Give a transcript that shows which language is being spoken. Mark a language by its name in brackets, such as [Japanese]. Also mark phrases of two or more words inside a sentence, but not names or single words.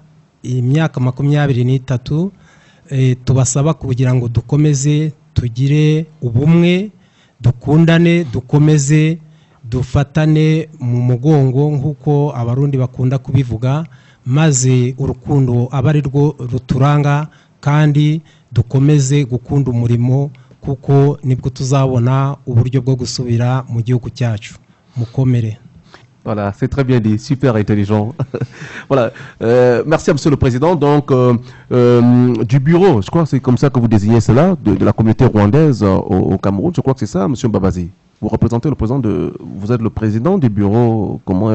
[Kinyarwanda] imyaka 23 tubasaba kugira ngo dukomeze tugire ubumwe, dukundane, dukomeze dufatane mu mugongo nk'uko abarundi bakunda kubivuga, maze urukundo aba ari rwo ruturanga, kandi dukomeze gukunda umurimo kuko nibwo tuzabona uburyo bwo gusubira mu gihugu cyacu. Mukomere. [French] Voilà, c'est très bien dit, super intelligent. Voilà, merci à Monsieur le Président. Donc, du bureau, je crois que c'est comme ça que vous désignez cela, de la communauté rwandaise au Cameroun. Je crois que c'est ça, Monsieur Babazi. Vous représentez le président vous êtes le président du bureau, comment?